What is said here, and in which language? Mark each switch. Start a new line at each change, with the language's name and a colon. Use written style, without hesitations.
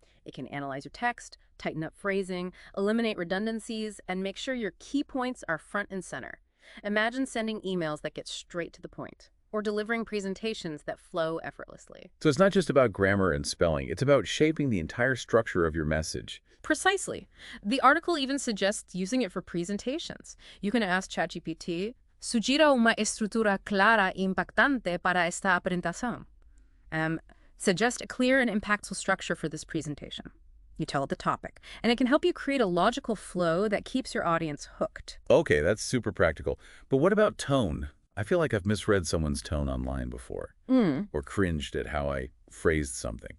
English: It can analyze your text, tighten up phrasing, eliminate redundancies, and make sure your key points are front and center. Imagine sending emails that get straight to the point, or delivering presentations that flow effortlessly. So it's not just about grammar and spelling. It's about shaping the entire structure of your message. Precisely. The article even suggests using it for presentations. You can ask ChatGPT,
Spanish: sugira una estructura clara y impactante para esta presentación.
English: Suggest a clear and impactful structure for this presentation. You tell it the topic, and it can help you create a logical flow that keeps your audience hooked. Okay, that's super practical. But what about tone? I feel like I've misread someone's tone online before, or cringed at how I phrased something.